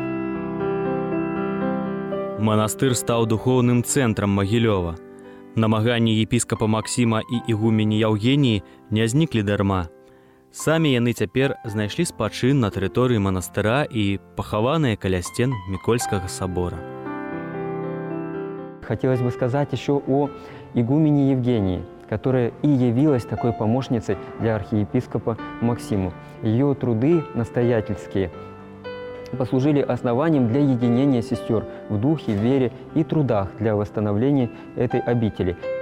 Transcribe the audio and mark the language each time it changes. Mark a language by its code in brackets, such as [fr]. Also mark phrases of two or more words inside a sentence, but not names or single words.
[be] Манастыр стаў духоўным цэнтрам Магілёва. Намаганні епіскапа Максіма і ігумені Яўгеніі не зніклі дарма. Самі яны цяпер знайшлі спачын на тэрыторыі манастыра і пахаваныя каля сцен Мікольскага собора. [ru] Хотелось бы сказать еще о игумене Евгении, которая и явилась такой помощницей для архиепископа Максиму. Ее труды настоятельские послужили основанием для единения сестер в духе, вере и трудах для восстановления этой обители.